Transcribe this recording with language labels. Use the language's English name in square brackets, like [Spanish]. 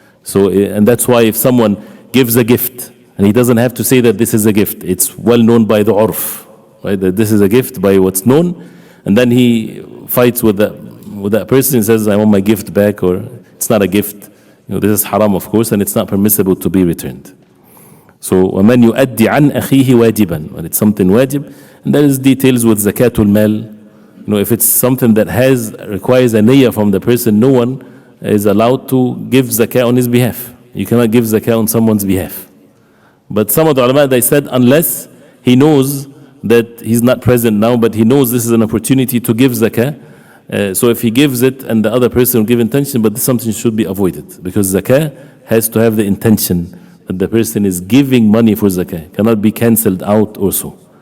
[English] So, and that's why if someone gives a gift, and he doesn't have to say that this is a gift, it's well known by the urf, right? That this is a gift by what's known, and then he fights with that person and says, I want my gift back, or it's not a gift. This is haram, of course, and it's not permissible to be returned. [Arabic] So, وَمَنْ يُؤَدِّ عَنْ أَخِيهِ وَاجِبًا. [English] When it's something wajib, and there is details with zakatul mal. If it's something that requires a niyyah from the person, no one is allowed to give zakah on his behalf. You cannot give zakah on someone's behalf. But some of the ulama, they said, unless he knows that he's not present now, but he knows this is an opportunity to give zakah, so if he gives it and the other person will give intention, but something should be avoided, because zakah has to have the intention that the person is giving money for zakah, cannot be cancelled out or so.